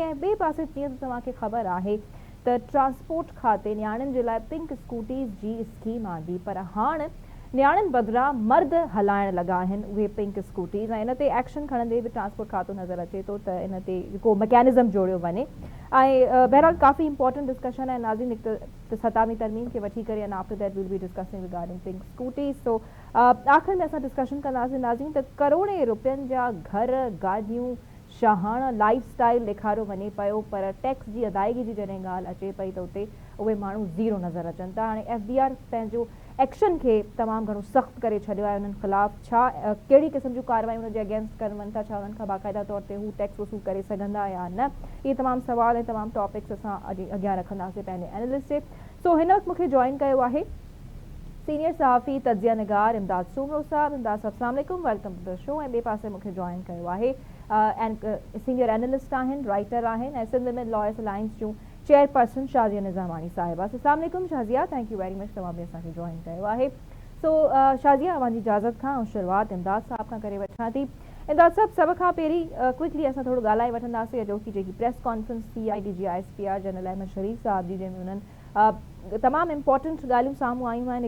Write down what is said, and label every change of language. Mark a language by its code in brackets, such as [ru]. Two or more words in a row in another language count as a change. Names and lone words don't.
[sd] ऐं ॿिए पासे जीअं त तव्हांखे ख़बर आहे त ट्रांसपोर्ट खाते नियाणियुनि जे लाइ पिंक स्कूटीज़ जी स्कीम आंदी, पर हाणे नियाणियुनि बदिरां मर्द हलाइण लॻा आहिनि उहे पिंक स्कूटीज़ ऐं इन ते एक्शन खणंदे बि ट्रांसपोर्ट खातो नज़र अचे थो त इन ते को मैकेनिज़म जोड़ियो वञे। ऐं बहरहाल काफ़ी [en] important discussion [sd] आहे नाज़रीन, हिकु त 27वीं तरमीम खे वठी करे [en] and after that will be discussing regarding pink scooties. [sd] सो आख़िर में असां डिस्कशन कंदासीं नाज़रीन त करोड़े रुपयनि जा घर, गाॾियूं, शाहाणा [en] life style [sd] ॾेखारियो वञे पियो, पर टैक्स जी अदायगी जी जॾहिं ॻाल्हि अचे पई त उते उहे माण्हू ज़ीरो नज़र अचनि था। हाणे FBR पंहिंजो एक्शन खे तमामु घणो सख़्तु करे छॾियो आहे, उन्हनि ख़िलाफ़ छा कहिड़ी क़िस्म जूं कार्रवाई उनजे अगेंस्ट कनि था, छा उन्हनि खां बाक़ाइदा तौर ते हू टैक्स वसूल करे सघंदा या न। इहे तमामु सवाल ऐं तमामु टॉपिक्स असां अॻियां रखंदासीं पंहिंजे एनालिस्ट से। सो हिन वक़्तु मूंखे जॉइन कयो आहे सीनियर सहाफ़ी तजिया निगार इमदाद सूमरो साहब। [ar] इमदाद साहब السلام عليكم, [en] welcome to the show. [sd] ऐं ॿिए पासे मूंखे जॉइन कयो आहे [en] senior analyst [sd] आहिनि, राइटर आहिनि ऐं सिंध में लॉयर्स अलायंस जूं चेयरपर्सन शाज़िया निज़ामानी साहिबा। [ar] السلام عليكم शाज़िया, [en] thank you very much, [sd] तव्हां बि असांखे जॉइन कयो आहे। सो शाज़िया, तव्हांजी इजाज़त खां ऐं शुरूआति इमदाद साहब खां करे वठां थी। इमदाद साहब, सभ खां पहिरीं क्विकली असां थोरो ॻाल्हाए वठंदासीं अॼोकी जेकी [en] press conference [sd] थी IDG ISPR जनरल अहमद शरीफ़ साहब जी, जंहिंमें उन्हनि तमामु इंपॉर्टेंट ॻाल्हियूं साम्हूं आयूं आहिनि।